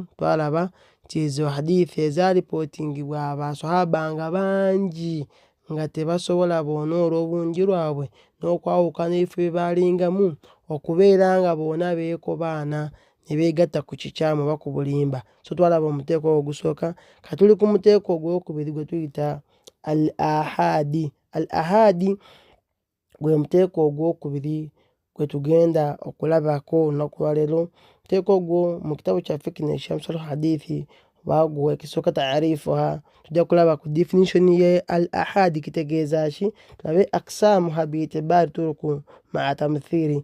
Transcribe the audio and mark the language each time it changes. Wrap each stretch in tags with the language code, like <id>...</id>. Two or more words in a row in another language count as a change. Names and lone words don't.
<lg>Twalaba nti ezo hadithi ezaripootingibwa abasahaba nga bangi nga tebasobola boona olw'obungi lwabwe n'okwawukana ebifo bye baalingamu okubeera nga boona beekobaana ne beegatta ku kikyamu oba ku bulimba. So twalaba omuteeko ogwo ogusooka. Katuli ku muteeko ogwokubiri gwe tuyita al-ahadi. Al-ahadi gwe muteeko ogwokubiri gwe tugenda okulabako olunaku lwa leero. Omuteeko ogwo mu kitabu kyaffe kino Shamsul Hadithi baguwa ekisooka taarifuha. Tujja kulaba ku definition ye al-ahadi kitegeeza ki, tulabe</lg> <ar>أقسامه باعتبار طرقه مع التمثيل.</ar>